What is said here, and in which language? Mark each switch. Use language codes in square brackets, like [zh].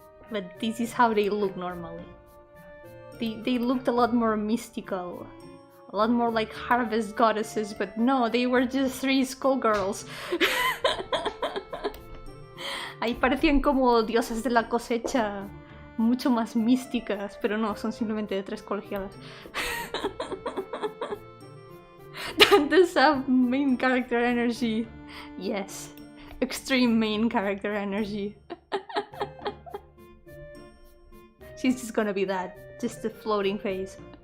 [en] But this is how they look normally. They looked a lot more mystical. A lot more like harvest goddesses, but no, they were just 3 schoolgirls. [es] Ahí parecían como diosas de la cosecha, mucho más místicas, pero no, son simplemente de 3 colegialas. [en] That does have main character energy. Yes, extreme main character energy. She's just gonna be that, just a floating face.